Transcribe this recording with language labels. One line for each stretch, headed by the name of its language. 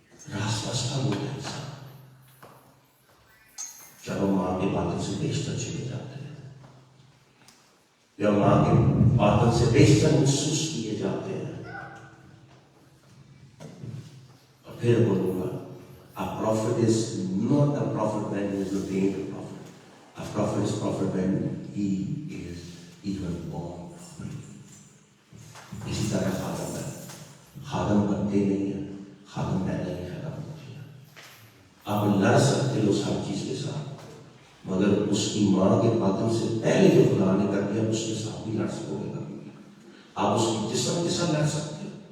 Urdu: راس باس کا ہوتا ہے انسان جب ہم ماں کے باطن سے بیشتر چلے جاتے ہیں، یا ماں کے باطن سے بیشتر محسوس کیے جاتے ہیں، اور پھر بولوں گا
English: a prophet is not a prophet
Urdu: when he is ordained a prophet.
English: A prophet is prophet when he is even born prophet.
Urdu: اسی طرح خادم ہے، خادم بنتے نہیں ہیں، خادم پیدا ہی خادم ہوتی ہے۔ آپ لڑ سکتے ہو اس ہر چیز کے ساتھ، مگر اس کی ماں کے باطن سے پہلے جو خدا نے کر دیا اس کے ساتھ بھی لڑ سکو گے کبھی بھی۔ آپ اس کی جسم کے ساتھ لڑ سکتے ہو،